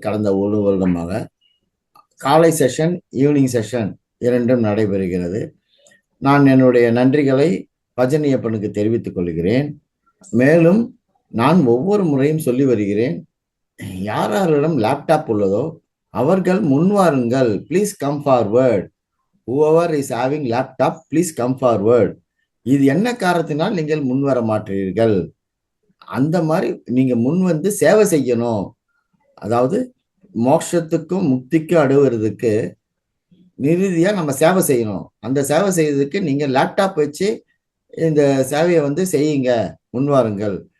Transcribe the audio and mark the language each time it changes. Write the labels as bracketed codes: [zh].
[ta] கடந்த ஒரு வருடமாக காலை செஷன், ஈவினிங் செஷன் இரண்டும் நடைபெறுகிறது. நான் என்னுடைய நன்றிகளை பஜனியப்பனுக்கு தெரிவித்துக் கொள்கிறேன். மேலும் நான் ஒவ்வொரு முறையும் சொல்லி வருகிறேன், யாரிடம் லேப்டாப் உள்ளதோ அவர்கள் முன்வாருங்கள். [en] Please come forward. whoever is having laptop, please come forward. [ta] இது என்ன காரணத்தினால் நீங்கள் முன்வர மாட்டீர்கள்? அந்த மாதிரி நீங்க முன் வந்து சேவை செய்யணும். அதாவது மோட்சத்துக்கும் முக்திக்கும் அடுவதுக்கு நிறுதியா நம்ம சேவை செய்யணும். அந்த சேவை செய்யறதுக்கு நீங்க லேப்டாப் வச்சு இந்த சேவையை வந்து செய்யுங்க, முன்வாருங்கள்.